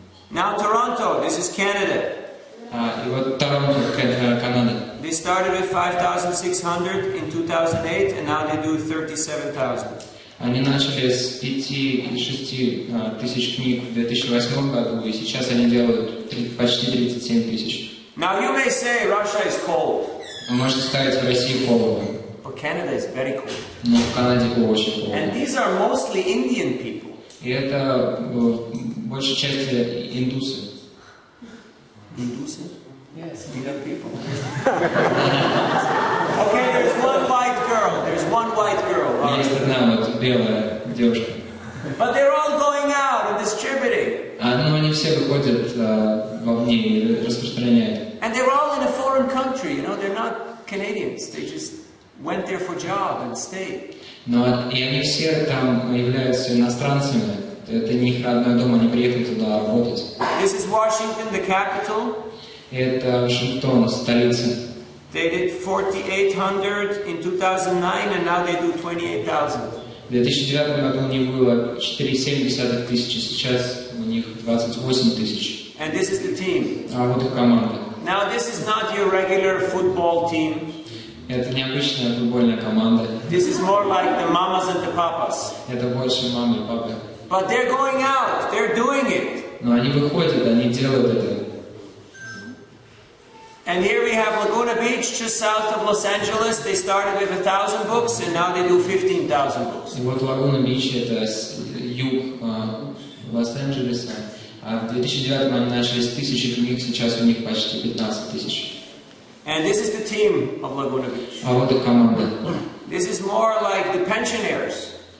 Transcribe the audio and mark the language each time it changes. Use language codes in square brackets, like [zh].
[en] Now Toronto, this is Canada. [ru] И вот Торонто, Канада. [en] They started with 5,600 in 2008, and now they do 37,000. [ru] Они начали с 5 или 6 тысяч книг в 2008 году, и сейчас они делают почти 37 тысяч. [en] Now you may say Russia is cold. [ru] Вы можете сказать, в России холодно. [en] But Canada is very cold. [ru] Но в Канаде очень холодно. [en] And these are mostly Indian people. [ru] И это в большей части индусы. [en] Hindus? Yes. Indian people. Okay, there's one white girl. There's one white girl. [ru] Есть одна вот белая девушка. [en] But they're all going out and distributing. [ru] Но они все выходят вовне и распространяют. [en] And they're all in a foreign country. You know, they're not Canadians. They just went there for job and stayed. [ru] Но и они все там являются иностранцами. Это не их родной дом, они приехали туда работать. [en] This is Washington, the capital. [ru] И это Вашингтон, столица. [en] They did 4,800 in 2009, and now they do 28,000. [ru] В 2009 году у них было 4,7 тысячи, сейчас у них 28 тысяч. [en] And this is the team. [ru] А вот их команда. [en] Now this is not your regular football team. [ru] Это необычная футбольная команда. [en] This is more like the mamas and the papas. [ru] Это больше мамы и папы. [en] But they're going out. They're doing it. [ru] Но они выходят, они делают это. [en] And here we have Laguna Beach, just south of Los Angeles. They started with 1,000 books, and now they do 15,000 books. [ru] И вот Лагуна Бич, это юг Лос-Анджелеса. А в 2009 они начали с 1000 книг, сейчас у них почти 15 тысяч. [en] And this is the team of Laguna Beach. [ru] А вот их команда. [en] This is more like the pensioners.